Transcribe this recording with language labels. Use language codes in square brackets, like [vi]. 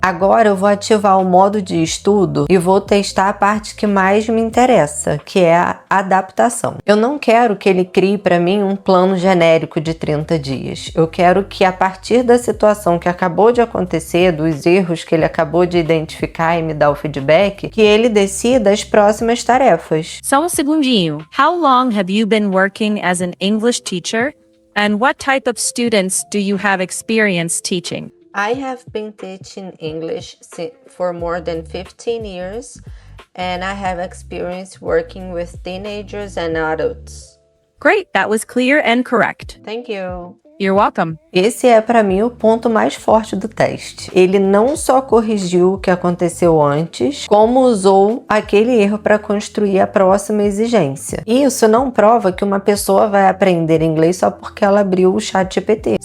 [pt] Agora eu vou ativar o modo de estudo e vou testar a parte que mais me interessa, que é a adaptação. Eu não quero que ele crie para mim um plano genérico de 30 dias. Eu quero que a partir da situação que acabou de acontecer, dos erros que ele acabou de identificar e me dar o feedback, que ele decida as próximas tarefas. Só um segundinho. [en] How long have you been working as an English teacher? And what type of students do you have experience teaching? I have been teaching English for more than 15 years, and I have experience working with teenagers and adults. Great, that was clear and correct. Thank you. You're welcome. [pt] Esse é para mim o ponto mais forte do teste. Ele não só corrigiu o que aconteceu antes, como usou aquele erro para construir a próxima exigência. Isso não prova que uma pessoa vai aprender inglês só porque ela abriu o ChatGPT.